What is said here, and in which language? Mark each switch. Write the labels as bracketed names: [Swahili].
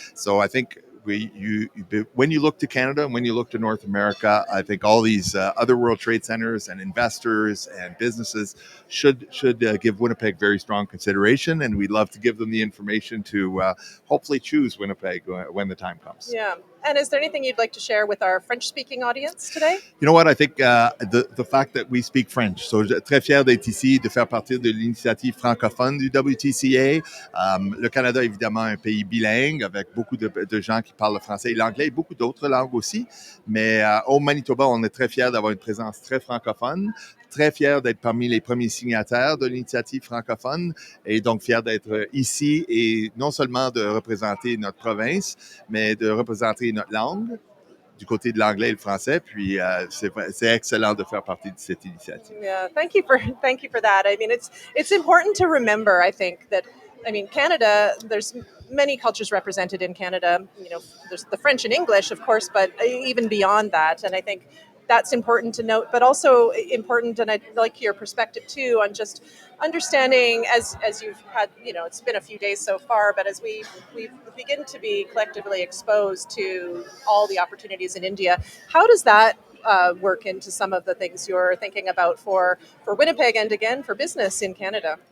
[English] So I think when you look to Canada and when you look to North America, I think all these other World Trade Centers and investors and businesses should give Winnipeg very strong consideration, and we'd love to give them the information to hopefully choose Winnipeg when the time comes. Yeah. And is there anything you'd like to share with our French-speaking audience today? You know what? I think the fact that we speak French. [French] So, très fier d'être ici, de faire partie de l'initiative francophone du WTCA. Le Canada, évidemment, un pays bilingue avec beaucoup de gens qui parlent le français et l'anglais et beaucoup d'autres langues aussi. Mais au Manitoba, on est très fiers d'avoir une présence très francophone. Très fier d'être parmi les premiers signataires de l'initiative francophone et donc fier d'être ici et non seulement de représenter notre province, mais de représenter notre langue du côté de l'anglais et le français. Puis c'est excellent de faire partie de cette initiative. [English] Yeah, thank you for that. I mean, it's important to remember, I think, that Canada, there's many cultures represented in Canada. There's the French and English, of course, but even beyond that, and I think that's important to note, but also important, and I'd like your perspective too on just understanding as you've had, it's been a few days so far, but as we begin to be collectively exposed to all the opportunities in India, how does that work into some of the things you're thinking about for Winnipeg and again for business in Canada?